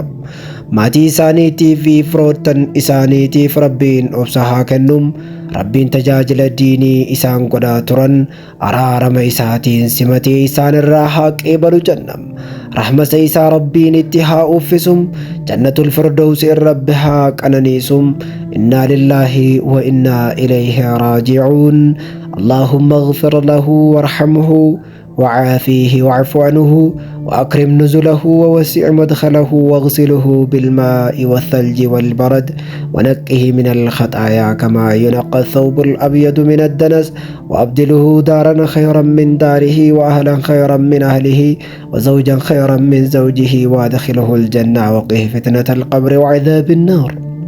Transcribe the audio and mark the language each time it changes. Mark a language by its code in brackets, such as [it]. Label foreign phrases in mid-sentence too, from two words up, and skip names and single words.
[om] Maatii isaaniitii fi firoottan isaaniitiif Rabbiin obsa haa kennu. Rabbiin tajaajila diinii isaan godhaa turan araarama isaatiin simatee isaan irraa haa qeebalu jennam. Rahmata isaa Rabbiin itti haa uffisum. [ar] جنة الفردوس [om] Rabbi haa qananiisum. [ar] إنا لله وإنا إليه راجعون. اللهم اغفر له وارحمه وعافيه واعف عنه وأكرم نزله ووسع مدخله واغسله بالماء والثلج والبرد ونقه من الخطايا كما ينقى الثوب الأبيض من الدنس وأبدله دارا خيرا من داره وأهلا خيرا من أهله وزوجا خيرا من زوجه وادخله الجنة وقه فتنة القبر وعذاب النار.